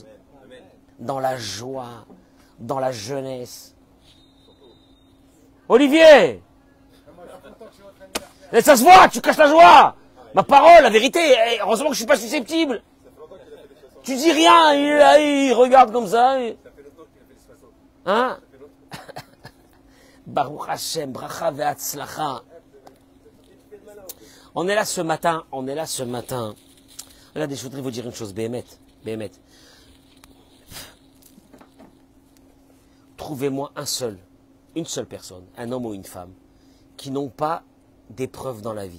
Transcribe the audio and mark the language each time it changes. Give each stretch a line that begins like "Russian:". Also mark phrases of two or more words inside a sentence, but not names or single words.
French: Dans la joie, dans la jeunesse. Olivier! Et ça se voit, tu caches la joie! Ma parole, la vérité, heureusement que je suis pas susceptible. Tu dis rien, il regarde comme ça. Hein?
Hebrew: ברוך ה', ברכה והצלחה.
French: On est là ce matin. Regardez, je voudrais vous dire une chose, Béhémet. Trouvez-moi une seule personne, un homme ou une femme, qui n'ont pas d'épreuves dans la vie.